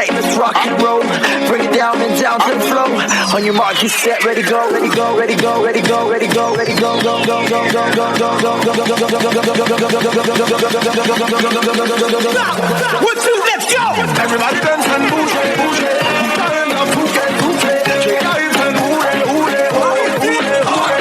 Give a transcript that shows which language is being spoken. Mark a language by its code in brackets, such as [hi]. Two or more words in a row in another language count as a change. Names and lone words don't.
[en] just rock and roll. Bring it down and down to the flow. On your mark, get set, ready go, ready go, ready go, ready go, ready go, ready go, go, go, go, go, go, go, go, go. 1, 2, let's go. Everybody dance and [fr] bouge, bouge. [en] Turn up, [fr] bouge, bouge. [en] Check out your turn, [fr] bouge, bouge, bouge.